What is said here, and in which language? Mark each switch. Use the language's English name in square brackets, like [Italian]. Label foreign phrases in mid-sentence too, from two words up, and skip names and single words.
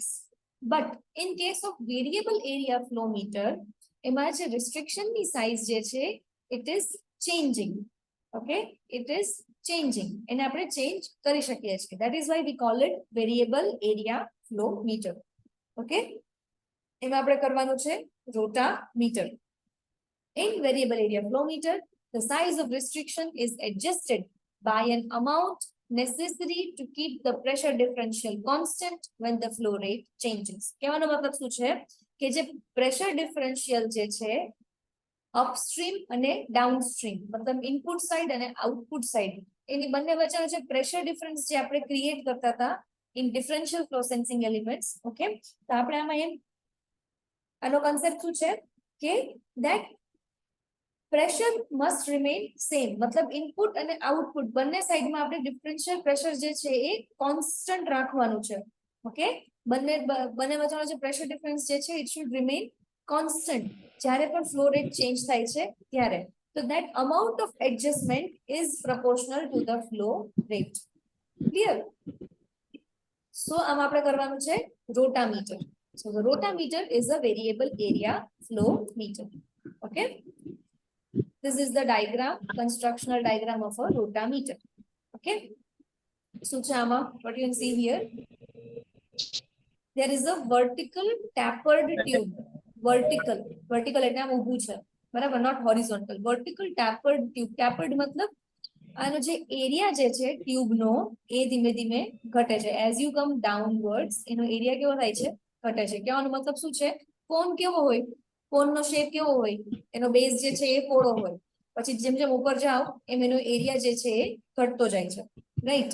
[English] But in case of variable area flow meter, [Gujarati] એમાં જે રિસ્ટ્રિક્શનની સાઇઝ જે છે [English] it is changing. Okay, it is changing. [Gujarati] એને આપણે ચેન્જ કરી શકીએ છીએ. [English] That is why we call it variable area flow meter. [Gujarati] ઓકે, એમાં આપણે કરવાનું છે રોટામીટર. [English] In variable area flow meter, the size of restriction is adjusted by an amount necessary to keep the pressure differential constant when the flow rate changes. [Gujarati] કહેવાનો મતલબ શું છે કે જે [English] pressure differential [Gujarati] જે છે અપસ્ટ્રીમ અને ડાઉનસ્ટ્રીમ, મતલબ [English] input side [Gujarati] અને [English] output side, [Gujarati] એની બંને વચ્ચેનો જે [English] pressure difference [Gujarati] જે આપણે ક્રિએટ કરતા હતા [English] in differential flow sensing elements, [Gujarati] ઓકે, તો આપણે આમાં એમ આનો કન્સેપ્ટ શું છે કે [English] that pressure must remain same, [Gujarati] મતલબ ઇનપુટ અને આઉટપુટ બંને સાઈડમાં આપણે [English] differential pressure [Gujarati] જે છે એ કોન્સ્ટન્ટ રાખવાનું છે. ઓકે, બંને વચ્ચેનો જે [English] pressure difference [Gujarati] જે છે [English] it should remain constant [Gujarati] જ્યારે પણ [English] flow rate change [Gujarati] થાય છે ત્યારે. [English] તો that amount of adjustment is proportional to the flow rate. [Gujarati] ક્લિયર? સો આમાં આપણે કરવાનું છે રોટામીટર. [English] So the rotameter is a variable area flow meter. Okay, this is the diagram, constructional diagram of a rotameter. Okay, so chama, what you can see here, there is a vertical tapered tube. [Gujarati] Vertical એટલે આમ ઊભું છે, બરાબર, [English] not horizontal. Vertical tapered tube. Tapered [Gujarati] મતલબ આનો જે એરિયા જે છે ટ્યુબનો એ ધીમે ધીમે ઘટે છે. [English] As you come downwards [Gujarati] એનો એરિયા કેવો થાય છે? ઘટે છે. કહેવાનો મતલબ શું છે? કોન કેવો હોય? કોનનો શેપ કેવો હોય? એનો બેઝ જે છે એ પહોળો હોય, પછી જેમ જેમ ઉપર જાઓ એમ એનો એરિયા જે છે એ ઘટતો જાય છે, રાઈટ.